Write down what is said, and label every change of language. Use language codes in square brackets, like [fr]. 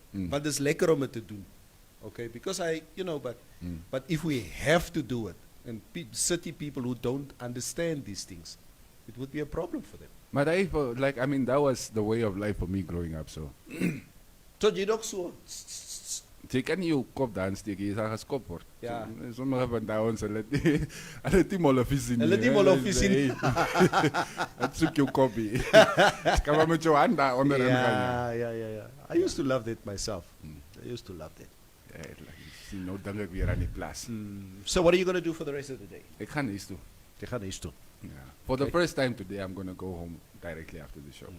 [af] Want dis lekker om dit te doen. [en] Okay, because but if we have to do it, and city people who don't understand these things, it would be a problem for them. Maar that was the way of life for me growing up, so. [af] So jy ook so. Jy kan nie jou kop daar aansteek, jy sal geskop word. Ja. So, sommige van ons, hulle het nie mollevies nie. Hulle het nie mollevies nie. Het soek jou kopie. Kan maar met jou hand daar onder ingaan. [en] Yeah. I used to love that myself. I used to love that. [af] Sien, nou dink ek weer aan die plaas. [en] So what are you going to do for the rest of the day? [af] Ek gaan huis toe. Jy gaan huis toe. [en] Yeah. For the first time today, I'm going to go home directly after the show.